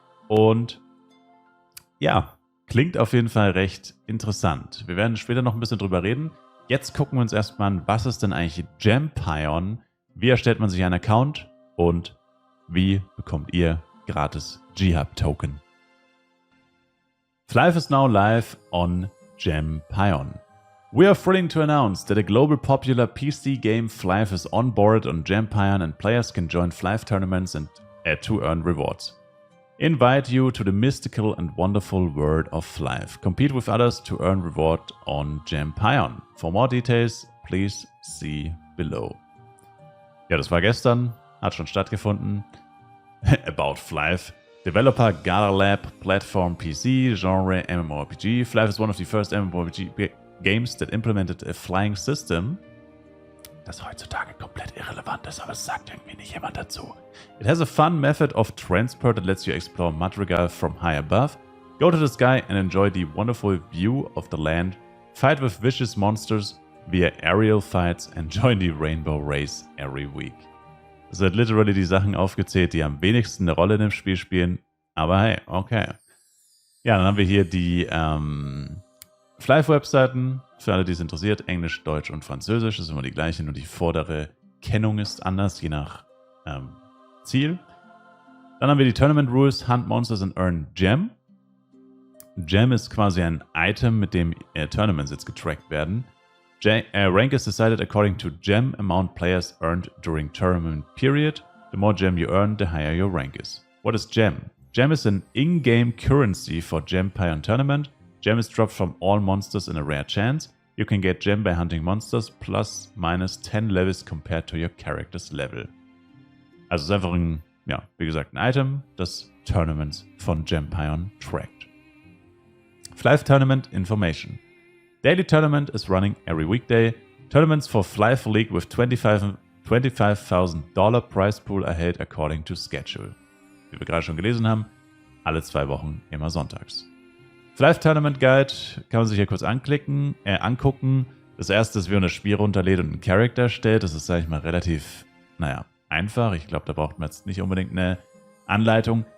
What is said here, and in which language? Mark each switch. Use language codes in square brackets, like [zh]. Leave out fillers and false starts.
[de] Und ja, klingt auf jeden Fall recht interessant. Wir werden später noch ein bisschen drüber reden. Jetzt gucken wir uns erstmal an, was ist denn eigentlich Gempion? Wie erstellt man sich einen Account? Und wie bekommt ihr gratis G-Hub-Token? [en] Flive is now live on Gempion. We are thrilled to announce that a global popular PC game Flive is on board on Gempion and players can join Flive tournaments and to earn rewards. Invite you to the mystical and wonderful world of Flive. Compete with others to earn reward on Gempion. For more details, please see below. [de] Ja, das war gestern, hat schon stattgefunden. [en] About Flive. Developer Gala Lab, Platform PC, Genre MMORPG. Flife is one of the first MMORPG games that implemented a flying system. [de] Das heutzutage komplett irrelevant ist, aber es sagt irgendwie nicht jemand dazu. [en] It has a fun method of transport that lets you explore Madrigal from high above, go to the sky and enjoy the wonderful view of the land, fight with vicious monsters via aerial fights and join the Rainbow Race every week. [de] Es wird literally die Sachen aufgezählt, die am wenigsten eine Rolle in dem Spiel spielen, aber hey, okay. Ja, dann haben wir hier die Flife-Webseiten, für alle, die es interessiert, Englisch, Deutsch und Französisch, das ist immer die gleiche, nur die vordere Kennung ist anders, je nach Ziel. Dann haben wir die Tournament Rules, [en] Hunt Monsters and Earn Gem. [de] Gem ist quasi ein Item, mit dem Tournaments jetzt getrackt werden. [en] Rank is decided according to gem amount players earned during tournament period. The more gem you earn, the higher your rank is. What is gem? Gem is an in-game currency for Gem Pion Tournament. Gem is dropped from all monsters in a rare chance. You can get gem by hunting monsters plus minus 10 levels compared to your character's level. [de] Also es ist einfach ein, ja, wie gesagt, ein Item, das Tournaments von Gem Pion trackt. [en] Flife Tournament Information. Daily tournament is running every weekday. Tournaments for Flife League with $25,000 prize pool are held according to schedule. [de] Wie wir gerade schon gelesen haben, alle 2 Wochen, immer sonntags. Flife Tournament Guide kann man sich hier kurz angucken. Das erste ist, wie man das Spiel runterlädt und einen Charakter stellt. Das ist, sage ich mal, relativ, einfach. Ich glaube, da braucht man jetzt nicht unbedingt eine Anleitung.